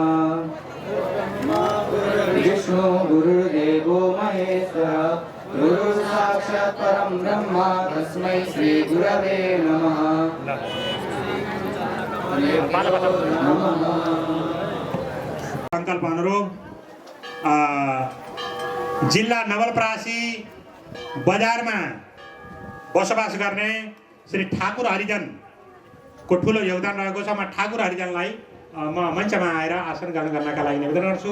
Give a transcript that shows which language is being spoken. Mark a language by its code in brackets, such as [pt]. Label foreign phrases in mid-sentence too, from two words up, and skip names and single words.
[sa] विष्णु गुरुर्देवो महेश्वर गुरुर्साक्षात् परं ब्रह्म तस्मै श्रीगुरवे नमः [ne] संकल्प अनुरूप जिल्ला नवलपरासी बजारमा बसोबास गर्ने श्री ठाकुर हरिजन को ठुलो योगदान रहेको छ। म ठाकुर हरिजनलाई म मञ्चमा आएर आसन ग्रहण गर्नका लागि निवेदन गर्छु।